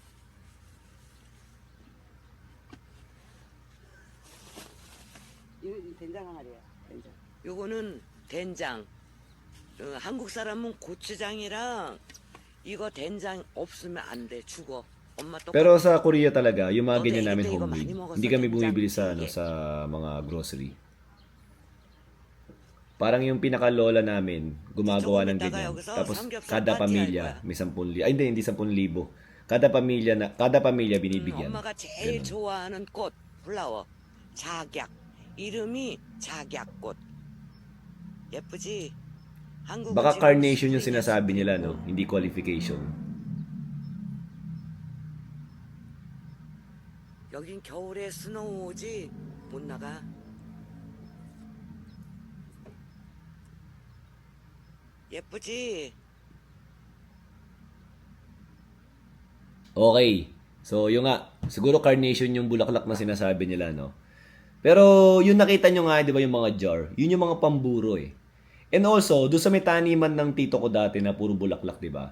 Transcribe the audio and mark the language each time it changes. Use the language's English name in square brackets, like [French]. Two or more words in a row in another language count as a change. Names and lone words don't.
[Korean] 이거 된장 항아리야. 된장. 요거는 된장. 한국 사람은 고추장이랑 이거 된장 없으면 안 돼. 죽어. 엄마 똑 [Filipino] Pero sa Korea talaga, yung mga Note, ganyan namin ito, iba, homemade. [Korean] 많이 먹었어, [Filipino] Hindi kami [Korean] 된장. [Filipino] bumibili sa ano [Korean] 이게. [Filipino] sa mga grocery. Parang yung pinakalola namin, gumagawa ng [Korean] 조금 있다가 [Filipino] ganyan. [Korean] 여기서 [Filipino] Tapos [Korean] 삼겹살 [Filipino] kada [Korean] 파티 할 [Filipino] pamilya, [Korean] 거야. [Filipino] may 10,000. Ay hindi 10,000. Kada pamilya binibigyan. [Korean] 엄마가 제일 [Filipino] Ganun. [Korean] 좋아하는 꽃 플라워 작약. 이름이 작약꽃. 예쁘지? 한국은 [Filipino] Baka [Korean] 지금 [Filipino] carnation yung [Korean] 스프링이 [Filipino] sinasabi nila, [Korean] 스프링이고. [Filipino] no? Hindi qualification. [Korean] 여긴 겨울에 스노우 오지 못 나가. 예쁘지? [Filipino] Okay. So, yung nga, siguro carnation yung bulaklak na sinasabi nila, no? Pero, yung nakita nyo nga, di ba, yung mga jar, yun yung mga pamburo, eh. [English] And also, [Filipino] doon sa may taniman ng tito ko dati na puro bulaklak, di ba?